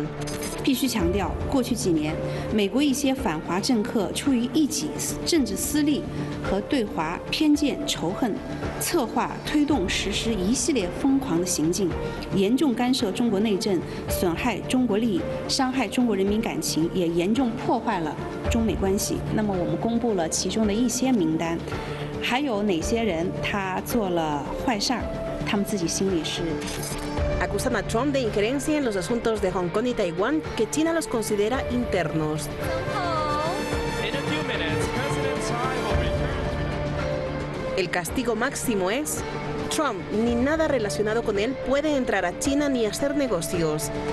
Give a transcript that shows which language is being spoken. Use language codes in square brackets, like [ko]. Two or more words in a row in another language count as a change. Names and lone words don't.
[zh] 必须强调，过去几年，美国一些反华政客出于一己政治私利和对华偏见仇恨，策划推动实施一系列疯狂的行径，严重干涉中国内政，损害中国利益，伤害中国人民感情，也严重破坏了中美关系。那么，我们公布了其中的一些名单，还有哪些人他做了坏事儿，他们自己心里是。 [es] Acusan a Trump de injerencia en los asuntos de Hong Kong y Taiwán que China los considera internos. El castigo máximo es: Trump ni nada relacionado con él puede entrar a China ni hacer negocios.